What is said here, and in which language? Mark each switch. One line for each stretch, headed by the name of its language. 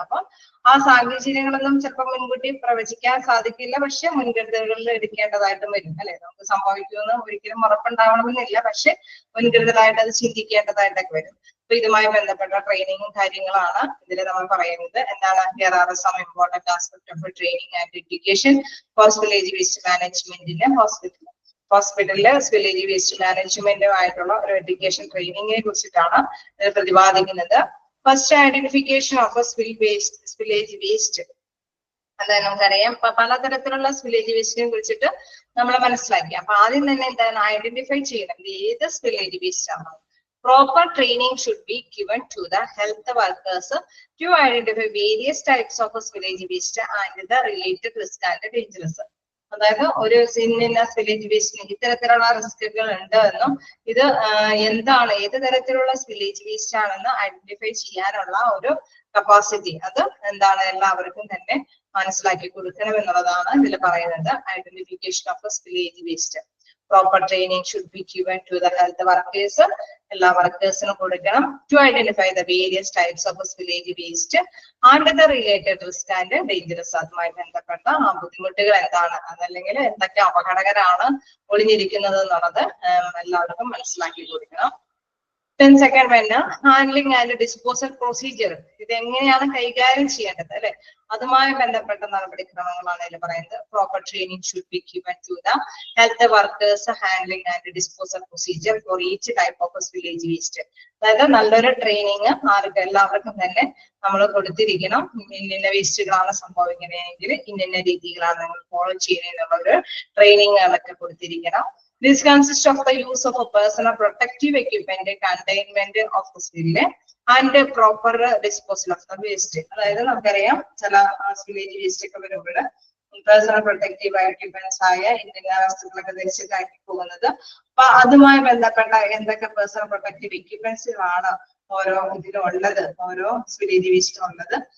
Malayalam: അപ്പൊ ആ സാഹചര്യങ്ങളൊന്നും ചിലപ്പോൾ മുൻകൂട്ടി പ്രവചിക്കാൻ സാധിക്കില്ല. പക്ഷെ മുൻകരുതലുകളിൽ എടുക്കേണ്ടതായിട്ടും വരും അല്ലെ? നമുക്ക് സംഭവിക്കുമെന്ന് ഒരിക്കലും ഉറപ്പുണ്ടാവണമെന്നില്ല. പക്ഷെ മുൻകരുതലായിട്ട് അത് ചിന്തിക്കേണ്ടതായിട്ടൊക്കെ വരും. അപ്പൊ ഇതുമായി ബന്ധപ്പെട്ട ട്രെയിനിങ്ങും കാര്യങ്ങളാണ് ഇതിൽ നമ്മൾ പറയുന്നത്. എന്താണ്?
English: Here are some important aspects of training and education for village waste management.
Malayalam: ഹോസ്പിറ്റലിലെ വില്ലേജ് വേസ്റ്റ് മാനേജ്മെന്റുമായിട്ടുള്ള ഒരു എഡ്യൂക്കേഷൻ ട്രെയിനിങ്ങിനെ കുറിച്ചിട്ടാണ് പ്രതിപാദിക്കുന്നത്.
English: First, identification of village waste.
Malayalam: അതായത് നമുക്കറിയാം പലതരത്തിലുള്ള വില്ലേജ് വേസ്റ്റിനെ കുറിച്ചിട്ട് നമ്മൾ മനസ്സിലാക്കി. അപ്പൊ ആദ്യം തന്നെ എന്താണ്? ഐഡന്റിഫൈ ചെയ്യണം ഏത് വില്ലേജ് വേസ്റ്റ് ആണ്.
English: Proper training should be given to the health workers to identify various types of village waste and the related risk and dangers.
Malayalam: അതായത് ഒരു വില്ലേജ് വേസ്റ്റിന് ഇത്തരത്തിലുള്ള റിസ്കുകൾ ഉണ്ട് എന്നും ഇത് എന്താണ്, ഏത് തരത്തിലുള്ള വില്ലേജ് വേസ്റ്റ് ആണെന്ന് ഐഡന്റിഫൈ ചെയ്യാനുള്ള ഒരു കപ്പാസിറ്റി അത് എന്താണ് എല്ലാവർക്കും തന്നെ മനസ്സിലാക്കി കൊടുക്കണം എന്നുള്ളതാണ് ഇതിൽ പറയുന്നത്.
English: Identification of village waste. Proper training should be given to the health workers.
Malayalam: എല്ലാ വർക്കേഴ്സിനും കൊടുക്കണം.
English: To identify the various types of village waste and the related risk and dangers.
Malayalam: അതുമായി ബന്ധപ്പെട്ട ബുദ്ധിമുട്ടുകൾ എന്താണ്, അതല്ലെങ്കിൽ എന്തൊക്കെ അപകടകരാണ് ഒളിഞ്ഞിരിക്കുന്നത് എന്നുള്ളത് എല്ലാവർക്കും മനസ്സിലാക്കി കൊടുക്കണം.
English: Then second one, handling and disposal procedure.
Malayalam: ഇത് എങ്ങനെയാണ് കൈകാര്യം ചെയ്യേണ്ടത് അല്ലെ? അതുമായി ബന്ധപ്പെട്ട നടപടിക്രമങ്ങളാണ് ഇതിൽ പറയുന്നത്.
English: Proper training should be given to the health workers handling and disposal procedure for each type of village waste.
Malayalam: അതായത് നല്ലൊരു ട്രെയിനിങ് എല്ലാവർക്കും തന്നെ നമ്മൾ കൊടുത്തിരിക്കണം. ഇന്ന വേസ്റ്റുകളാണ് സംഭവിക്കുന്നതെങ്കിൽ ഇന്ന രീതികളാണ് നിങ്ങൾ ഫോളോ ചെയ്യുന്നതിനുള്ള ഒരു ട്രെയിനിങ്ങുകളൊക്കെ കൊടുത്തിരിക്കണം.
English: This consists of the use of a personal protective equipment, containment of the spill, and proper disposal of the waste.
Malayalam: അതായത് നമുക്കറിയാം ചില വില്ലേജ് വേസ്റ്റ് ഒക്കെ വരുമ്പോൾ പേഴ്സണൽ പ്രൊട്ടക്റ്റീവ് എക്യുപ്മെന്റ്സ് ആയ ഇന്ന വസ്തുക്കളൊക്കെ ധരിച്ച് കയറ്റി പോകുന്നത്. അപ്പൊ അതുമായി ബന്ധപ്പെട്ട എന്തൊക്കെ പേഴ്സണൽ പ്രൊട്ടക്റ്റീവ് എക്യുപ്മെന്റ്സുകളാണ് ഓരോ ഇതിലുള്ളത്, ഓരോ വില്ലേജ് വേസ്റ്റും ഉള്ളത്.